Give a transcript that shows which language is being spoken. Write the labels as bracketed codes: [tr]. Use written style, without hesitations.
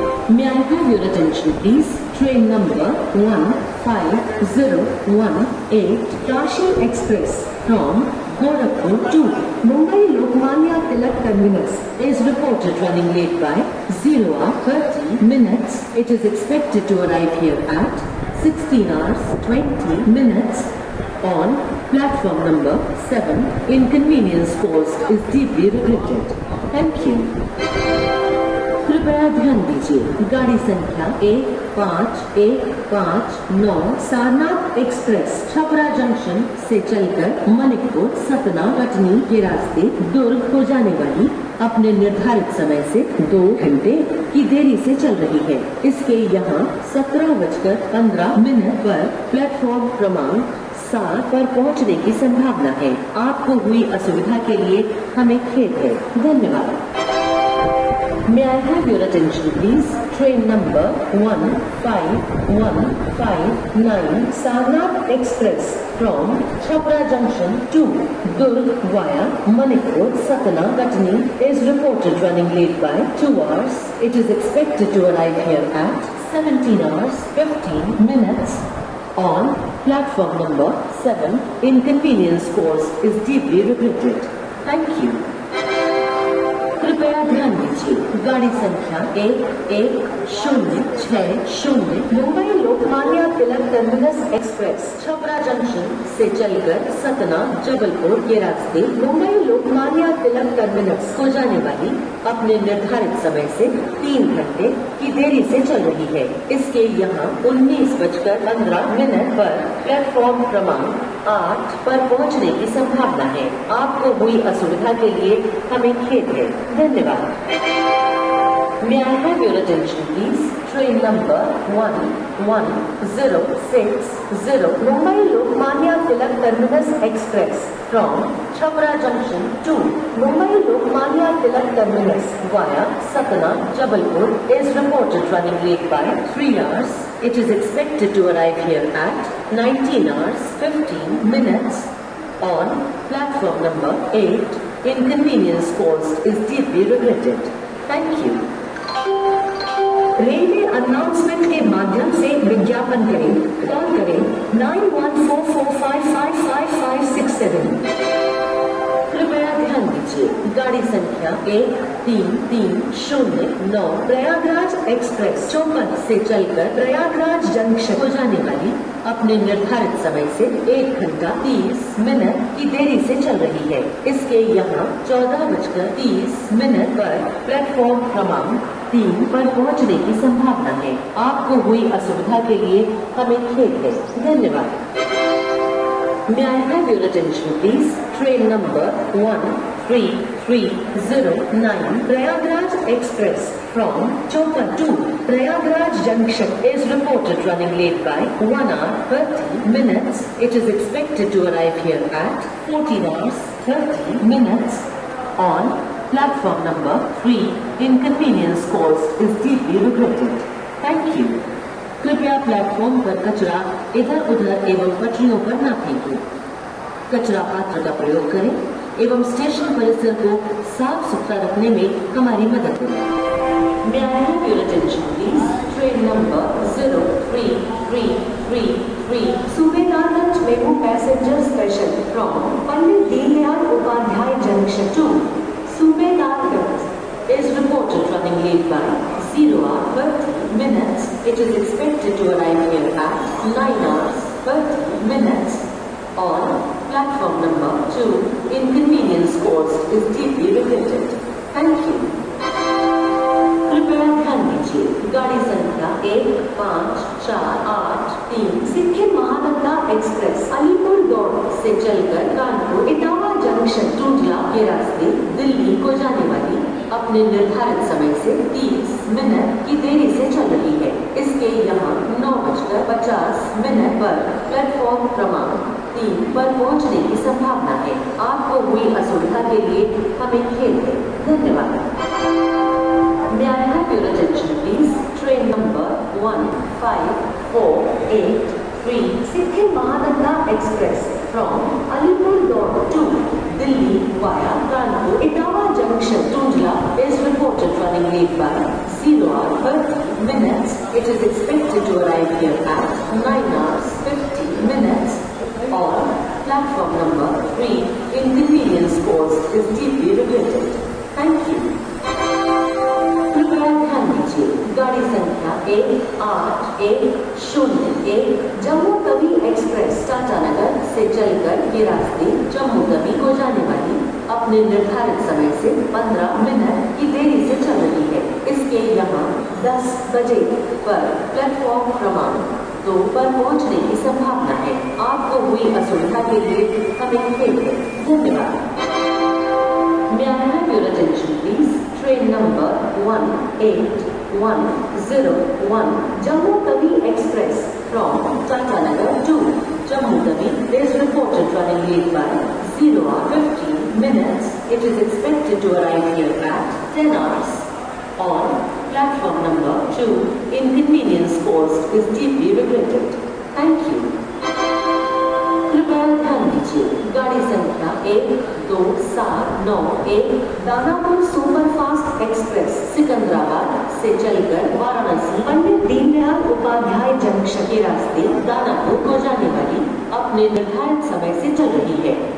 [en] May I have your attention please? Train number 15018 Kashi Express from Gorakhpur to Mumbai Lokmanya Tilak Terminus is reported running late by 0 hour 30 minutes. It is expected to arrive here at 16 hours 20 minutes on platform number 7. Inconvenience caused is deeply regretted. Thank you. [hi] कृपया ध्यान दीजिए, गाड़ी संख्या 1519 Sarnath express Chhapra junction से चलकर मनिकपुर सतना कटनी के रास्ते दुर्ग को जाने वाली अपने निर्धारित समय से 2 घंटे की देरी से चल रही है। इसके यहाँ 17:15 पर प्लेटफॉर्म क्रमांक 7 पर पहुँचने की संभावना है। आपको हुई असुविधा के लिए हमें खेद है। धन्यवाद। [en] May I have your attention please? Train number 15159 Sarnath Express from Chhapra Junction to Durg via Manipur, Satna, Katni is reported running late by 2 hours. It is expected to arrive here at 17 hours 15 minutes on platform number 7. Inconvenience caused is deeply regretted. Thank you. [hi] कृपया ध्यान दीजिए, गाड़ी संख्या 1106 Mumbai Lokmanya Tilak terminus express Chhapra junction से चलकर सतना जबलपुर के रास्ते Mumbai Lokmanya Tilak terminus को जाने वाली अपने निर्धारित समय से 3 घंटे की देरी से चल रही है। इसके यहाँ 19:15 पर प्लेटफॉर्म क्रमांक 8 पर पहुँचने की संभावना है। आपको हुई असुविधा के लिए हमें खेद है। धन्यवाद। [en] May I have your attention please? Train number 11060 Mumbai Lokmanya Tilak Terminus Express from Chhapra Junction to Mumbai Lokmanya Tilak Terminus via Satna, Jabalpur is reported running late by 3 hours. It is expected to arrive here at 19 hours 15 minutes on platform number 8. Inconvenience caused is deeply regretted. Thank you. [hi] Railway announcement के माध्यम से विज्ञापन करें। Call करें 9144555567। कृपया ध्यान दीजिए, गाड़ी संख्या 13309 प्रयागराज एक्सप्रेस चौपन से चलकर प्रयागराज जंक्शन को जाने वाली अपने निर्धारित समय से 1 घंटा 30 मिनट की देरी से चल रही है। इसके यहाँ 14:30 पर प्लेटफॉर्म क्रमांक 3 पर पहुँचने की संभावना है। आपको हुई असुविधा के लिए हमें खेद है। धन्यवाद। [en] May I have your attention please? Train number 13309 Prayagraj Express from Chopar to Prayagraj Junction is reported running late by 1 hour 30 minutes. It is expected to arrive here at 14 hours 30 minutes on platform number 3. Inconvenience caused is deeply regretted. Thank you. [hi] कृपया platform पर कचरा इधर उधर एवं पटरियों पर न फेंकें। कचरा पात्र का प्रयोग करें एवं स्टेशन परिसर को साफ सुथरा रखने में हमारी मदद करें। [en] May I have your attention please? Train number 03333 Subedarganj Memo Passenger Special from Pandit Deendayal Upadhyay Junction to Subedarganj is reported running late by 0 hour 30 minutes. It is expected to arrive here at 9 hours 30 minutes on platform number 2. Inconvenience caused is deeply regretted. Thank you. [hi] कृपया ध्यान दीजिए, गाड़ी संख्या 15483 Sikkim Mahananda express Alipur दौड़ से चलकर Kanpur Etawah junction Tundla के रास्ते दिल्ली को जाने वाली अपने निर्धारित समय से 30 मिनट की देरी से चल रही है। इसके यहाँ 9:50 पर प्लेटफॉर्म क्रमांक 3 पर पहुँचने की संभावना है। आपको हुई असुविधा के लिए हमें खेद है। धन्यवाद। [en] May I have your attention please? Train number 15483 Sikkim Mahananda Express from Alipurduar to Delhi via Kanpur Itawa Junction Tundla is reported running late by 0 hour 30 It is expected to arrive here at 9 hours 50 minutes on platform number 3. Inconvenience caused is deeply regretted. Thank you. [hi] कृपया ध्यान दीजिए, गाड़ी संख्या 1810 Jammu Tawi express Tatanagar से चलकर ये रास्ते जम्मू तवी को जाने वाली अपने निर्धारित समय से 15 मिनट की देरी से चल रही है। इसके यहाँ 10 बजे पर प्लेटफॉर्म क्रमांक 2 पर पहुँचने की संभावना है। आपको हुई असुविधा के लिए हमें खेद है। धन्यवाद। [en] May I have your attention please? Train number 1801 Jammu Tawi Express from Tatanagar to Jammu Tawi is reported running late by 0 hour 15 minutes. It is expected to arrive here at 10 hours on platform number 2. Inconvenience caused is deeply regretted. Thank you. [hi] कृपया ध्यान दीजिए, गाड़ी संख्या 12791 Danapur superfast express Secunderabad से चलकर Varanasi Pandit Deendayal Upadhyay junction के रास्ते दानापुर को जाने वाली अपने निर्धारित समय से चल रही है।